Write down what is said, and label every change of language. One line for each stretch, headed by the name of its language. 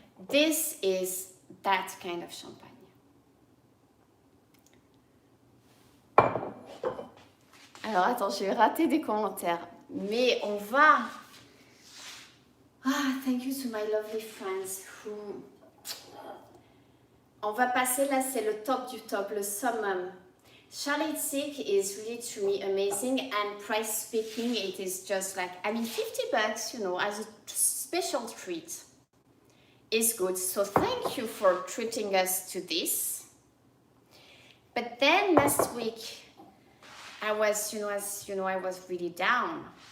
English: This is that kind of champagne.
French: Alors attends, j'ai raté des commentaires, mais on va...
English: Ah, thank you to my lovely friends who...
French: On va passer là, c'est le top du top, le summum.
English: Charlotte is really, to me, amazing, and price speaking, it is just like, I mean, 50 bucks, you know, as a special treat is good. So thank you for treating us to this. But then last week, I was, you know, as you know, I was really down.